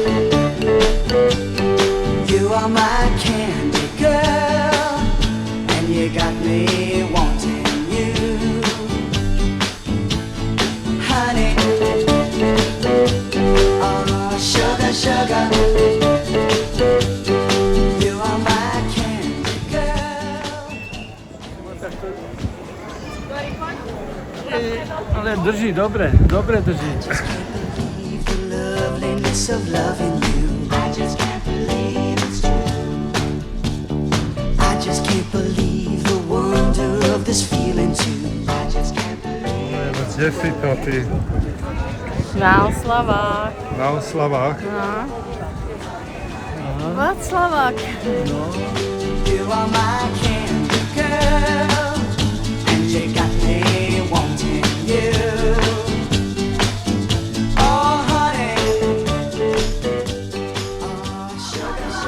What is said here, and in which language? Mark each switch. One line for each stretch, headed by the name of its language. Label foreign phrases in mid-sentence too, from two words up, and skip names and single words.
English: you are my candy girl, and you got me wanting you, honey, oh sugar, sugar, you are my candy girl.
Slovak: Ale drží, dobre drží.
English: The loveliness of loving you, I just can't believe it's true. I just can't believe the wonder of this feeling too. I just can't believe.
Slovak: Kde si to ty? Na oslavách. Na oslavách? No. Václavák.
English: You are my candy girl, and you got me wanting you. Oh honey, oh sugar,